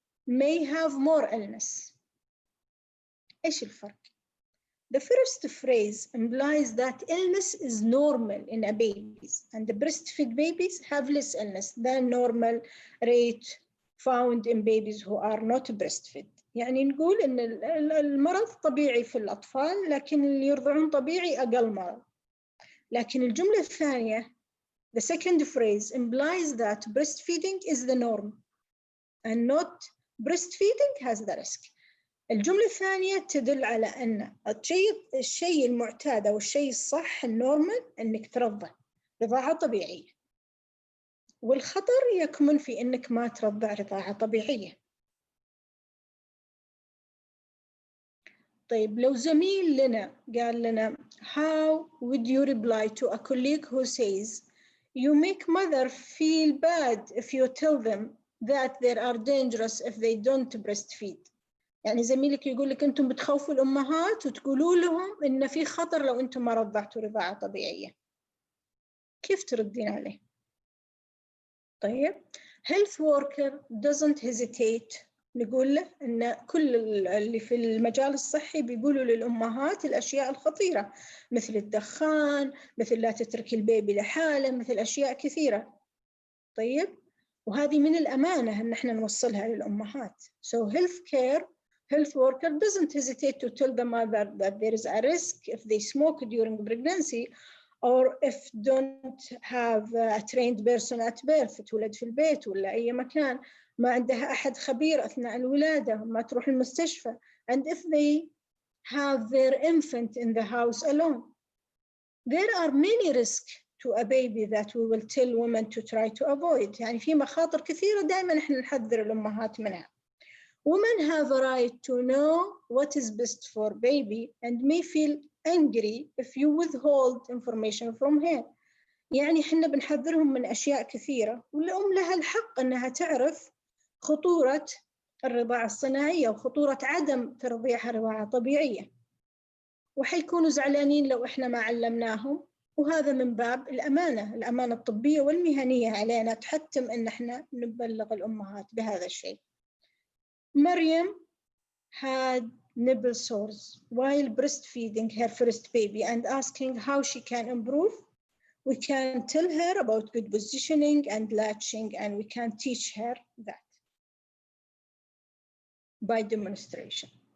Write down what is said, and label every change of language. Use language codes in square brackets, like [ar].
[en] may have more illness؟ [ar] إيش الفرق؟ [en] The first phrase implies that illness is normal in a babies, and the breastfed babies have less illness than normal rate found in babies who are not breastfed. [ar] يعني نقول إن المرض طبيعي في الأطفال، لكن اللي يرضعون طبيعي أقل مرض. لكن الجملة الثانية, [en] the second phrase implies that breastfeeding is the norm and not breastfeeding has the risk. [ar] الجملة الثانية تدل على أن الشيء المعتاد أو الشيء الصح النورمال أنك ترضع رضاعة طبيعية، والخطر يكمن في أنك ما ترضع رضاعة طبيعية. طيب لو زميل لنا قال لنا [en] how would you reply to a colleague who says you make mother feel bad if you tell them that they are dangerous if they don't breastfeed؟ [ar] يعني زميلك يقول لك أنتم بتخوفوا الأمهات وتقولوا لهم إن في خطر لو أنتم ما رضعتوا رضاعة طبيعية، كيف تردين عليه؟ طيب [en] health worker doesn't hesitate، [ar] نقول له إن كل اللي في المجال الصحي بيقولوا للأمهات الأشياء الخطيرة مثل الدخان، مثل لا تتركي البيبي لحاله، مثل أشياء كثيرة. طيب وهذه من الأمانة إن إحنا نوصلها للأمهات. [en] So health worker doesn't hesitate to tell the mother that there is a risk if they smoke during pregnancy or if don't have a trained person at birth، [ar] تولد في البيت ولا أي مكان، ما عندها أحد خبير أثناء الولادة، ما تروح المستشفى، [en] and if they have their infant in the house alone. There are many risks to a baby that we will tell women to try to avoid. [ar] يعني في مخاطر كثيرة دائما نحن نحذر الأمهات منها. [en] Women have a right to know what is best for baby and may feel angry if you withhold information from her. [ar] يعني إحنا بنحذرهم من أشياء كثيرة، والأم لها الحق أنها تعرف خطورة الرضاعة الصناعية وخطورة عدم ترضيعها رضاعة طبيعية، وحيكونوا زعلانين لو إحنا ما علمناهم. وهذا من باب الأمانة الطبية والمهنية علينا تحتم أن إحنا نبلغ الأمهات بهذا الشيء. [en] Maryam had nipple sores while breastfeeding her first baby and asking how she can improve. We can tell her about good positioning and latching, and we can teach her that by demonstration.